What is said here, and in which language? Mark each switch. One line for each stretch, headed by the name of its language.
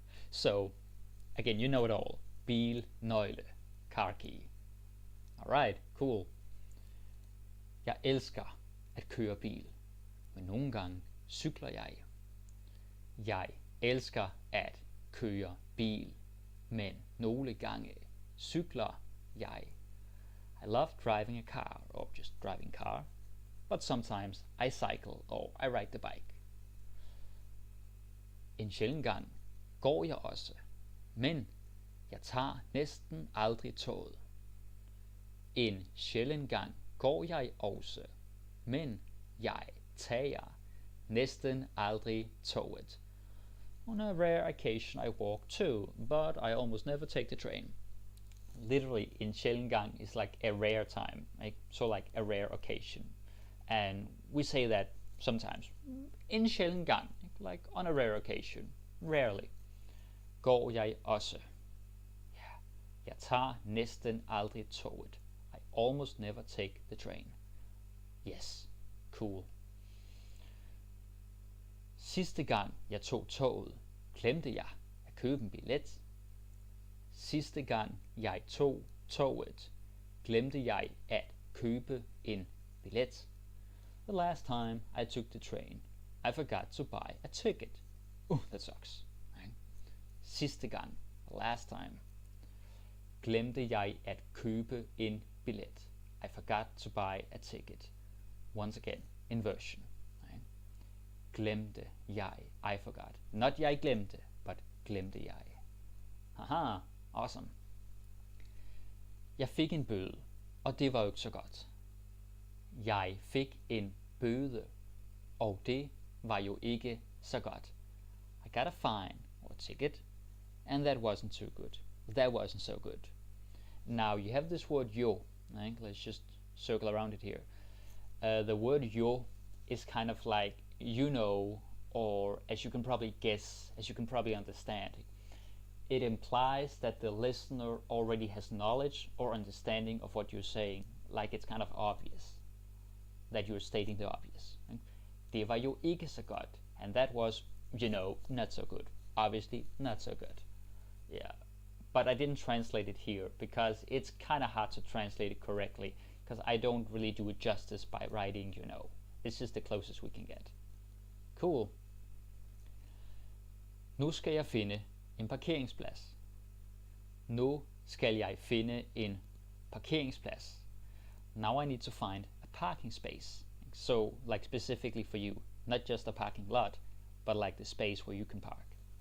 English: So, again, you know it all. Bilnøgle. Car key. Alright, cool.
Danish: Jeg elsker at køre bil, men nogle gange cykler jeg. Jeg elsker at køre bil, men nogle gange cykler jeg.
English: I love driving a car, or just driving car, but sometimes I cycle or I ride the bike.
Danish: En sjælden gang går jeg også, men jeg tager næsten aldrig toget. En sjælden gang går jeg også, men jeg tager næsten aldrig toget.
English: On a rare occasion I walk too, but I almost never take the train. Literally,
Danish: en sjælden gang
English: is like a rare time, like, so like a rare occasion. And we say that sometimes.
Danish: En sjælden gang,
English: like on a rare occasion, rarely.
Danish: Går jeg også.
English: Yeah.
Danish: Jeg tager næsten aldrig toget.
English: I almost never take the train. Yes, cool.
Danish: Sidste gang jeg tog toget, glemte jeg at købe en billet. Sidste gang jeg tog toget, glemte jeg at købe en billet.
English: The last time I took the train, I forgot to buy a ticket. That sucks. Right?
Danish: Sidste gang,
English: last time,
Danish: glemte jeg at købe en billet.
English: I forgot to buy a ticket. Once again, inversion. Right?
Danish: Glemte jeg,
English: I forgot. Not
Danish: jeg glemte,
English: but
Danish: glemte jeg.
English: Haha, awesome.
Danish: Jeg fik en bøde, og det var jo ikke så godt. Jeg fik en bøde, og det var jo ikke så godt.
English: I got a fine, or a ticket, and that wasn't too good. That wasn't so good. Now you have this word jo. Right? Let's just circle around it here. The word jo is kind of like, you know, or as you can probably guess, as you can probably understand, it implies that the listener already has knowledge or understanding of what you're saying, like it's kind of obvious that you're stating the obvious. Right?
Danish: Det var jo ikke så godt,
English: and that was, you know, not so good. Obviously, not so good. Yeah, but I didn't translate it here because it's kind of hard to translate it correctly because I don't really do it justice by writing, you know. It's just the closest we can get. Cool.
Danish: Nu skal jeg finde en parkeringsplads. Nu skal jeg finde en parkeringsplads.
English: Now I need to find a parking space. So, like specifically for you, not just a parking lot, but like the space where you can park.